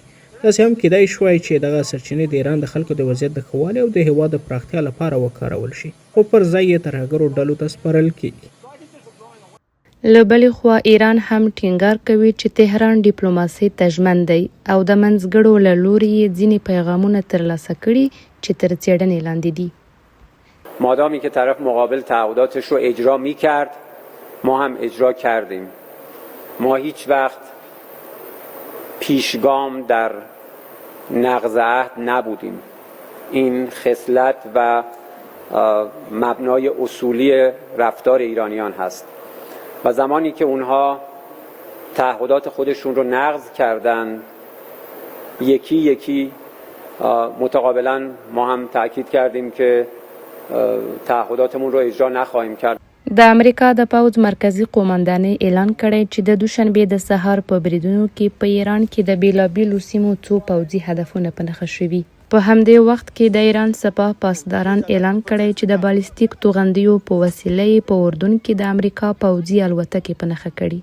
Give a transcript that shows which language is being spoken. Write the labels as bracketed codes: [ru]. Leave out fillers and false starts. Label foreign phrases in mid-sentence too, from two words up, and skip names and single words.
[ps] داسې هم کېدای شوای چې دغه سرچینې د ایران د خلکو د وضعیت د ښه والي او د هېواد د پراختیا لپاره وکارول شي، خو پر ځای یې ترهګرو ډلو ته سپارل کېږي. له بلې خوا ایران هم ټینګار کوي چې تهران ډیپلوماسي ته ژمن دی او د منځګړو له لوري یې ځینې پیغامونه ترلاسه کړي چې تر څېړنې لاندې دي. [fa] مادامی که طرف مقابل تعهداتش رو اجرا می‌کرد ما هم اجرا کردیم. ما هیچ وقت پیشگام در نقض عهد نبودیم. این خصلت و مبنای اصولی رفتار ایرانیان هست و زمانی که اونها تعهدات خودشون رو نقض کردن یکی یکی متقابلا ما هم تاکید کردیم که تعهداتمون رو اجرا نخواهیم کرد. [ps] د امریکا د پوځ مرکزی قومندانۍ اعلان کړی چې د دوشنبې د سهار په بریدونو کې په ایران کې د بیلابیلو سیمو څو پوځي هدفونه په نښه شوي. په همدې وخت کې د ایران سپاه پاسداران اعلان کړی چې د بالستیک توغندیو په وسیله په اردن کې د امریکا پوځي الوتکې په نښه کړي.